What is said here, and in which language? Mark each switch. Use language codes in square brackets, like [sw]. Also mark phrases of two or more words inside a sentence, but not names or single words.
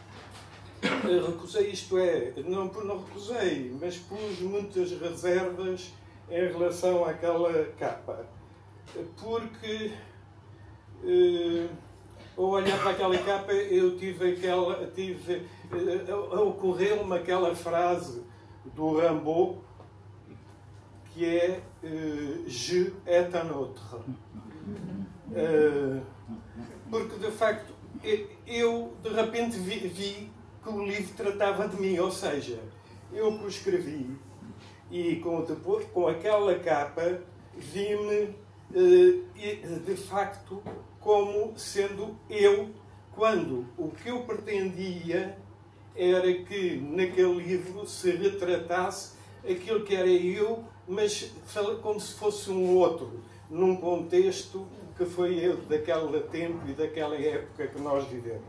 [pt] isto é, não recusei, mas pus muitas reservas em relação àquela capa, porque ao olhar para aquela capa eu ocorreu-me aquela frase do Rimbaud que é [fr] Je est un autre. [pt] Porque de facto eu de repente vi que o livro tratava de mim, ou seja, eu que o escrevi e depois com aquela capa vi-me de facto como sendo eu, quando o que eu pretendia era que naquele livro se retratasse aquilo que era eu, mas como se fosse um outro, num contexto que foi eu daquele tempo e daquela época que nós vivemos.